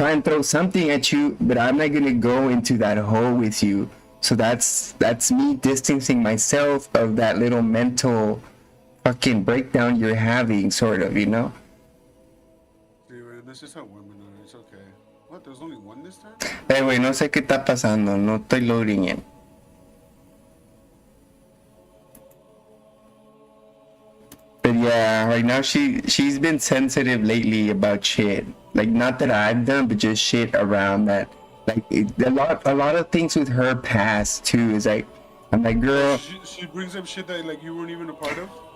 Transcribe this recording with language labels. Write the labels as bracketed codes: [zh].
[en] try and throw something at you, but I'm not gonna go into that hole with you. So that's me distancing myself of that little mental fucking breakdown you're having, sort of, you know. See, man, that's just how women are. It's okay. What? There's only one this time? [es] Güey, no sé qué está pasando, no estoy [en] loading it. But yeah, right now she's been sensitive lately about shit. Like not that I've done, but just shit around that. Like a lot of things with her past too. Is like I'm like Oh, girl, she brings up shit that like you weren't even a part of.